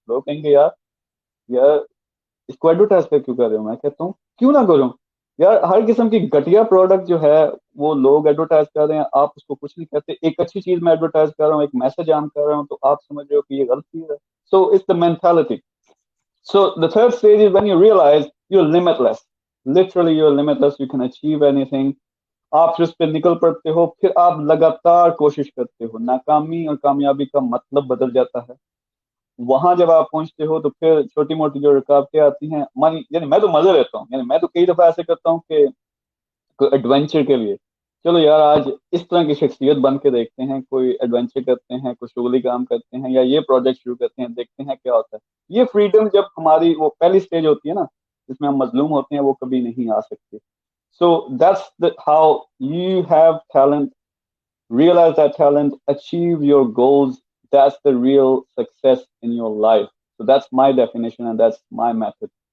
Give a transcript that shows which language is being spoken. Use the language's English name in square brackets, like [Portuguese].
[Urdu] لوگ کہیں گے یار یار اس کو ایڈورٹائز پہ کیوں کر رہے ہو؟ میں کہتا ہوں کیوں نہ کروں یار. ہر قسم کی گھٹیا پروڈکٹ جو ہے وہ لوگ ایڈورٹائز کر رہے ہیں, آپ اس کو کچھ نہیں کہتے. ایک اچھی چیز میں ایڈورٹائز کر رہا ہوں, ایک میسج عام کر رہا ہوں, تو آپ سمجھ رہے ہو کہ یہ غلط چیز ہے. [English] So it's the mentality. So the third stage is when you realize you're limitless. Literally you're limitless. You can achieve anything. [Urdu] آپ پھر اس پہ نکل پڑتے ہو, پھر آپ لگاتار کوشش کرتے ہو. ناکامی اور کامیابی کا مطلب بدل جاتا ہے. وہاں جب آپ پہنچتے ہو تو پھر چھوٹی موٹی جو رکاوٹیں آتی ہیں, یعنی میں تو مزے لیتا ہوں. یعنی میں تو کئی دفعہ ایسے کرتا ہوں کہ کوئی ایڈونچر کے لیے چلو یار آج اس طرح کی شخصیت بن کے دیکھتے ہیں, کوئی ایڈونچر کرتے ہیں, کوئی شغلی کام کرتے ہیں, یا یہ پروجیکٹ شروع کرتے ہیں, دیکھتے ہیں کیا ہوتا ہے. یہ فریڈم جب ہماری وہ پہلی سٹیج ہوتی ہے نا جس میں ہم مظلوم ہوتے ہیں, وہ کبھی نہیں آ سکتی. [English] So that's how you have talent, realize that talent, achieve your goals. That's the real success in your life. So that's my definition and that's my method.